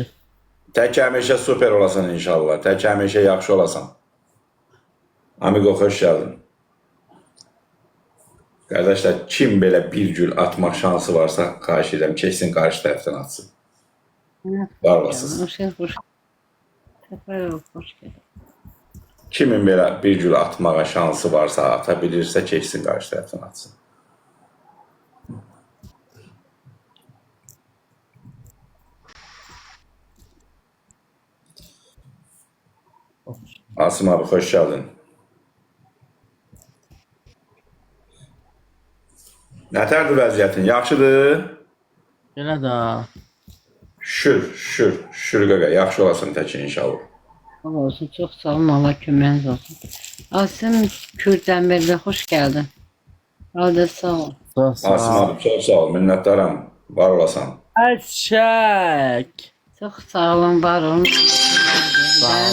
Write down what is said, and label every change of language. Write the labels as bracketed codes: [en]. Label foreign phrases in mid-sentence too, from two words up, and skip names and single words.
[az] Tək həmişə super olasan inşallah. Tək həmişə yaxşı olasan. Amigo, xoş gəldin. Qardaşlar, kim belə bir gül atmaq şansı varsa, xahiş edirəm, keçsin qarşı tərəfdən atsın. Var olasınız. [tr] Hoş geldin. Sefer ol, hoş geldin. [az] Kimin belə bir gül atmağa şansı varsa, ata bilirsə, keçsin qarşı tərəfdən atsın. Asım abi, xoş gəldin. Nətərdir vəziyyətin? Yaxşıdır? Belə də Şükür qaqa, yaxşı olasan təkin inşallah. Allah olsun, [tr] çok sağ olun, [az] Allah köməyiniz olsun. Asim Kürdəmirli, [tr] hoş geldin. [az] Hadi sağ ol. sağ Asım abi, çox sağ ol, minnətdaram, var olasan. Çək. [tr] Çok sağ olun, var olun. [az] Sağ ol,